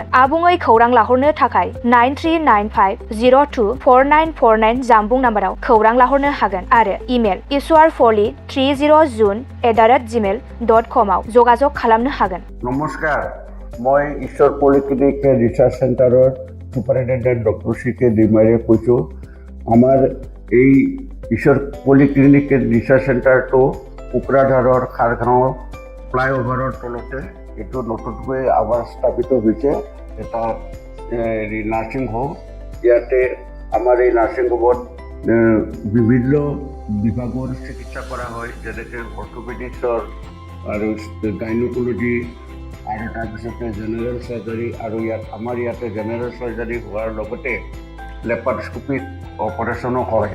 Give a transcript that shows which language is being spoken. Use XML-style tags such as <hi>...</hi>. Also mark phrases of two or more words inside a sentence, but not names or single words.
<brx>आबुङै खौरां लाहरनो थाखाय 9395024949 जानबुं नाम्बाराव खौरां लाहरनो हागोन आरो इमेल iswarfoli30jun@gmail.com आव जगाजग खालामनो हागोन।</brx> <as>নমস্কাৰ, মই ঈশ্বৰ পলিক্লিনিক</as> <en>research center superintendent doctor</en> <as>CK दैमारीয়ে কৈছো। आमार এই ईश्वर पॉलिक्लिनिक</as> <en>research center</en> <as>तो কোকৰাঝাৰৰ খাৰগাঁও ফ্লাইঅভাৰৰ তলতে এইটো নতুনকৈ আবাৰ স্থাপিত হৈছে এটা</as> <en>nursing home.</en> <as>ইয়াতে আমাৰ এই</as> <en>nursing home</en> <as>বিভিন্ন বিভাগৰ চিকিৎসা কৰা হয়, যেনেকৈ অৰ্থপেডিক্সৰ আৰু গাইনকলজি আৰু তাৰপিছতে</as> <en>general surgery,</en> <as>আৰু আমাৰ ইয়াতে</as> <en>general surgery</en> <as>হোৱাৰ লগতে</as> <en>laparoscopic operation</en> <as>হয়।</as>